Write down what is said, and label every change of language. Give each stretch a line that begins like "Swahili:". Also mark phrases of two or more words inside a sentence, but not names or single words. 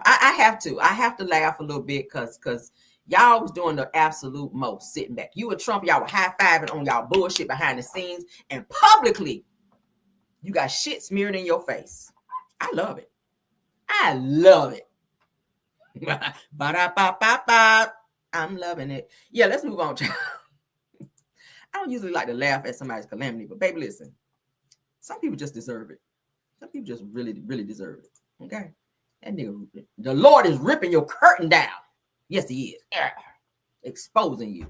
English: I have to laugh a little bit because y'all was doing the absolute most sitting back. You and Trump, y'all were high-fiving on y'all bullshit behind the scenes, and publicly, you got shit smeared in your face. I love it. I love it. Ba-da-ba-ba-ba. I'm loving it. Yeah, let's move on. I don't usually like to laugh at somebody's calamity, but baby, listen. Some people just deserve it. Some people just really, really deserve it. Okay? That nigga, the Lord is ripping your curtain down. Yes, he is. Exposing you.